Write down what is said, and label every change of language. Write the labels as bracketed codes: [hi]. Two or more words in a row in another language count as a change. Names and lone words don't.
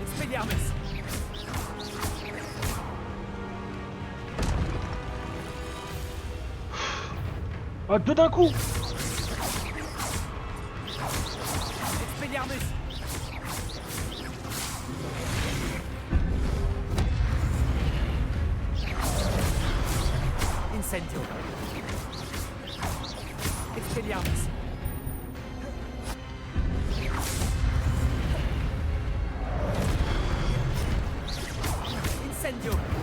[fr] Expelliarmus. Ah, deux d'un coup. Expelliarmus. Incendio. Expelliarmus. Incendio.